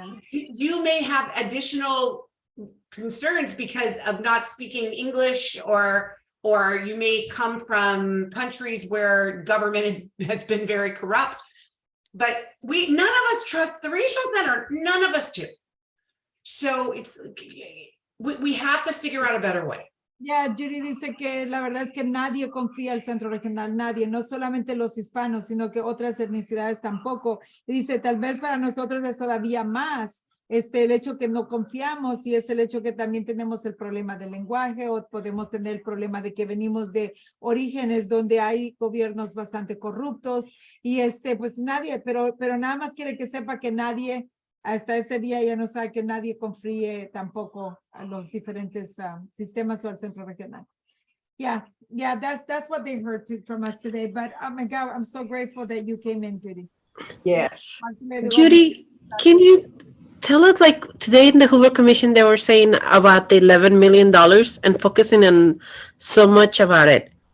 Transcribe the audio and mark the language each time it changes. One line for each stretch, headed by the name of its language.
English: You may have additional concerns because of not speaking English, or you may come from countries where government has been very corrupt. But none of us trust the regional center. None of us do. So we have to figure out a better way.
Spanish: Yeah, Judy dice que la verdad es que nadie confía al centro regional, nadie, no solamente los hispanos, sino que otras etnicidades tampoco. Y dice, tal vez para nosotros es todavía más el hecho que no confiamos y es el hecho que también tenemos el problema del lenguaje o podemos tener el problema de que venimos de orígenes donde hay gobiernos bastante corruptos y pues nadie, pero nada más quiere que sepa que nadie hasta este día ya no sabe que nadie confíe tampoco a los diferentes sistemas o al centro regional.
English: Yeah, that's what they heard from us today. But oh my God, I'm so grateful that you came in, Judy. Yes. Judy, can you tell us, like today in the Hoover Commission, they were saying about the $11 million and focusing on so much about it.